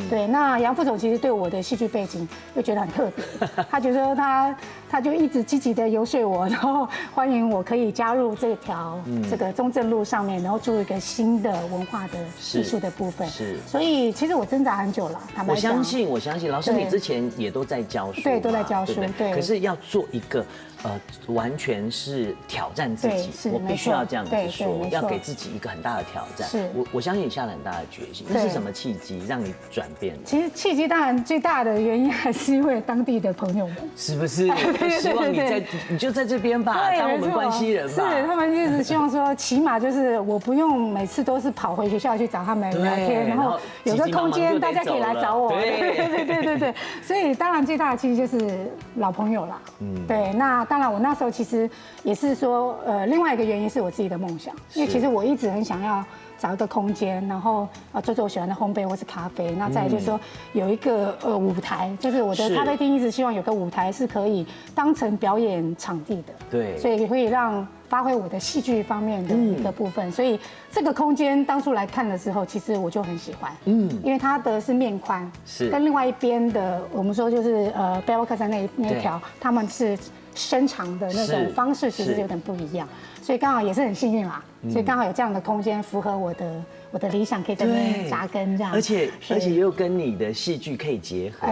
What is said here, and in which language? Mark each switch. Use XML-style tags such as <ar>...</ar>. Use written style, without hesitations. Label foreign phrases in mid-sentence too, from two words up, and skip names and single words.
<zh>對，那楊副總其實對我的戲劇背景又覺得很特別，他覺得他就一直積極的遊說我，然後歡迎我可以加入這條這個中正路上面，然後注入一個新的文化的藝術的部分。是，所以其實我掙扎很久了。我相信，老師你之前也都在教書，對，都在教書，對。可是要做一個完全是挑戰自己，我必須要這樣子說，要給自己一個很大的挑戰。是，我相信你下了很大的決心。那是什麼契機讓你轉變？其實契機當然最大的原因還是因為當地的朋友們，是不是？希望你就在這邊吧，當我們關西人吧。是，他們一直希望說，起碼就是我不用每次都是跑回學校去找他們聊天，然後有個空間大家可以來找我。對，所以當然最大的契機就是老朋友啦。對，那當然我那時候其實也是說，另外一個原因是我自己的夢想，因為其實我一直很想要找一個空間，然後做我喜歡的烘焙或是咖啡，那再來就是說有一個舞台，就是我的咖啡廳一直希望有個舞台是可以當成表演場地的，對，所以可以讓發揮我的戲劇方面的一個部分，所以這個空間當初來看的時候，其實我就很喜歡，因為它的是面寬，是跟另外一邊的我們說就是背包客棧那一條，他們是伸長的那種方式，其實有點不一樣。所以刚好也是很幸运啦，所以刚好有这样的空间符合我的理想，可以在那边扎根这样。而且又跟你的戏剧可以结合，</zh>